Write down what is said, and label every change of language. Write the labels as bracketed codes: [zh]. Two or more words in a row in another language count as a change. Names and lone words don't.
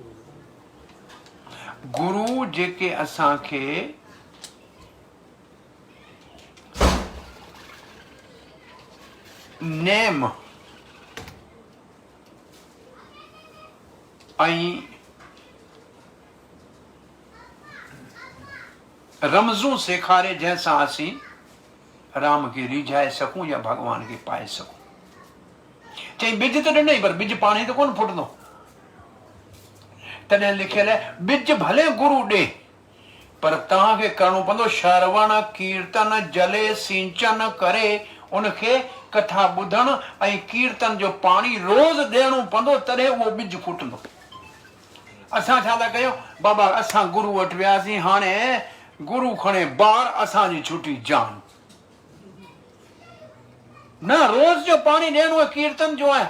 [sd] गुरु जेके असांखे नेम ऐं रमज़ूं सेखारे जंहिंसां असीं राम खे रिझाए सकूं या भॻवान खे पाए सकूं। चई बिज त ॾिनई पर बिज पाणी त कोन फुटंदो। तॾहिं लिखियल आहे बिज भले गुरू ॾे पर तव्हांखे करणो पवंदो श्रवण कीर्तन जले सिंचन करे उनखे कथा ॿुधण ऐं कीर्तन जो पाणी रोज़ ॾियणो पवंदो, तॾहिं उहो बिज फुटंदो। असां छा था कयूं, बाबा असां गुरू वटि वियासीं, हाणे गुरू खणे ॿार, असांजी छुटी जान। न, रोज़ जो पाणी ॾियणो आहे, कीर्तन जो आहे।